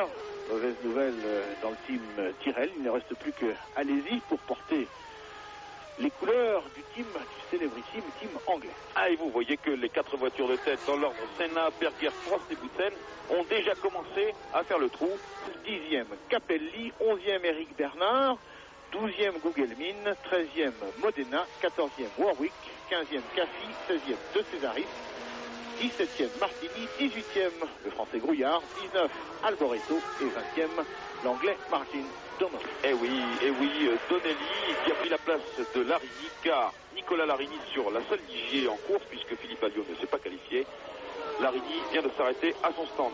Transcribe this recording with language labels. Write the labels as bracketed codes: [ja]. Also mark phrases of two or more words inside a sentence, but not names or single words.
[fr] Mauvaise nouvelle dans le team Tyrrell. Il ne reste plus que Alesi pour porter les couleurs du célébrissime team anglais. Ah, et vous voyez que les 4 voitures de tête dans l'ordre Senna, Berger, Prost et Boutsen ont déjà commencé à faire le trou. 10e Capelli, 11e Eric Bernard, 12e Gugelmin, 13e Modena, 14e Warwick, 15e Caffi, 16e De Cesaris, 17e Martini, 18e le français Grouillard, 19 Alboreto et 20e l'anglais Martin Donnelly. Eh oui, Donnelly qui a pris la place de Larini car Nicolas Larini sur la seule ligier en course puisque Philippe Alliot ne s'est pas qualifié. Larini vient de s'arrêter à son stand.